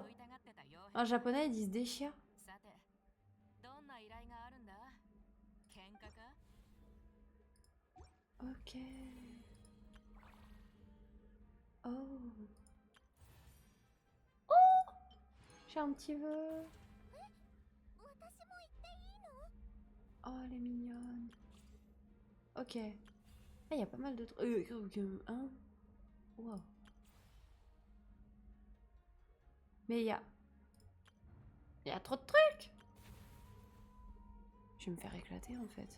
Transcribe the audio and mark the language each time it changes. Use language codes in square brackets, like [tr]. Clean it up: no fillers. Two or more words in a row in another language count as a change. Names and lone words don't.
[fr] En japonais, ils disent Deishia. Ok. Oh. Oh! J'ai un petit vœu. [ja] 私も行っていいの？ [fr] Oh, elle est mignonne. Ok. Ah, il y a pas mal de trucs. Hein? Wow. Mais il y a... Il y a trop de trucs! Je vais me faire éclater, en fait.